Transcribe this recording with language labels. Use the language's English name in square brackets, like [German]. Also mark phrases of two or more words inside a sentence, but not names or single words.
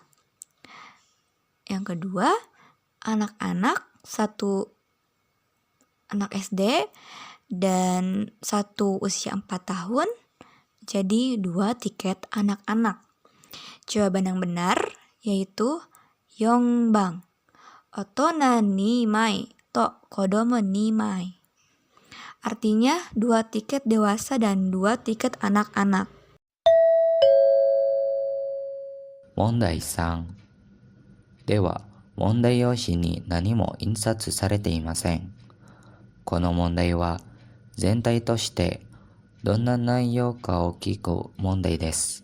[Indonesian] Yang kedua, anak-anak 1 anak SD dan 1 usia 4 tahun, jadi 2 tiket anak-anak. Jawaban yang benar yaitu Yongbang. [Japanese] 大人二枚と子ども二枚. [Indonesian] Artinya 2 tiket dewasa dan 2 tiket anak-anak. [Japanese] 問題3。では、問題用紙に何も印刷されていません。この問題は全体としてどんな内容かを聞く問題です。